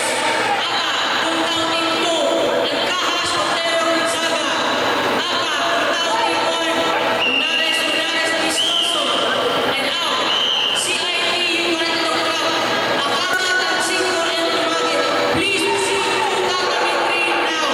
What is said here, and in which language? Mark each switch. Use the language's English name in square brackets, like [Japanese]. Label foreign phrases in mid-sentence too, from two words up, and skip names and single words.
[English] Aka, Kuntang Team 2, Nagkahas Otero Gonzaga. Aka, Kuntang Team 1, Unares Amistoso. And out, CIT Yucatán Club, Akata Tansingo and Tumagit. Please proceed to Kata men 3 now.